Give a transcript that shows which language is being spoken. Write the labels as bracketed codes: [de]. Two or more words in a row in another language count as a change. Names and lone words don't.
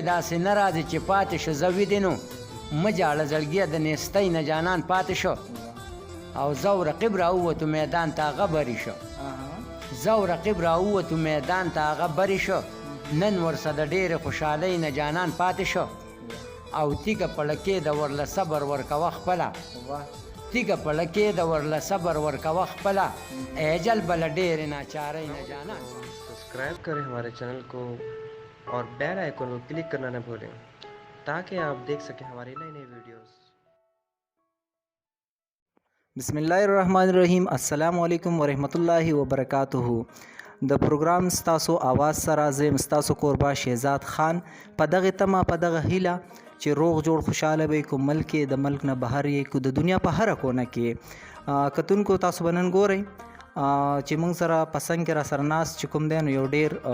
[ps] داسې نه راځي چې پاتې شه زه ویدې نو مه جاړه زړګیه د نیستۍ نه جانان پاتې شو او زه او رقیب راووتو میدان ته هغه بري شو زه او رقیب راووتو میدان ته هغه بري شو نن ورسه د ډېرې خوشحالۍ نه جانان پاتې شو او تیږه پړکې د ورله صبر ورکوه خپله تیږه پړکې د ورله صبر ورکوه خپله ایجل بله ډېرې ناچارۍ نه جانان [hi] सब्सक्राइब करें हमारे चैनल को और [en] bell icon [hi] को क्लिक करना न भूलें ताकि आप देख सकें हमारी नई नई वीडियोस। [ar] بسم الله الرحمن الرحيم السلام عليكم ورحمة الله وبركاته [ps] د پروګرام ستاسو आवाज سره زم ستاسو قربا شهزاد خان په دغه تمه په دغه هیله چې روغ جوړ خوشاله وي کو ملک د ملک نه بهر یې کو د دنیا په هر کونه کې کتونکو تاسو بنن ګورئ چې موږ سره پسنګ را سرناس چې کوم دی نو یو ډیر